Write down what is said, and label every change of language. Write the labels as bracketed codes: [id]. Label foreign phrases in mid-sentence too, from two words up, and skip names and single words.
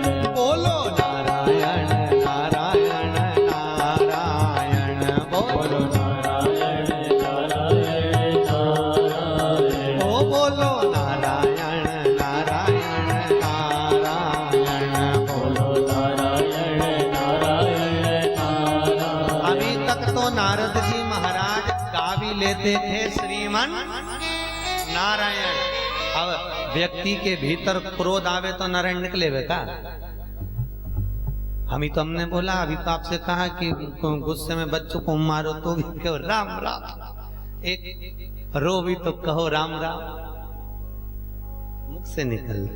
[hi] बोलो नारायण नारायण नारायण बोलो नारायण नारायण नारायण ओ बोलो नारायण नारायण नारायण बोलो नारायण नारायण नारायण अभी तक तो नारद जी महाराज गा भी लेते थे श्रीमन नारायण। अब व्यक्ति के भीतर क्रोध आवे तो नारायण निकले वे का। हम ही तो हमने बोला, अभी तो आपसे कहा कि गुस्से में बच्चों को मारो तो भी कहो राम राम, एक रो भी तो कहो राम राम, मुख से निकलता।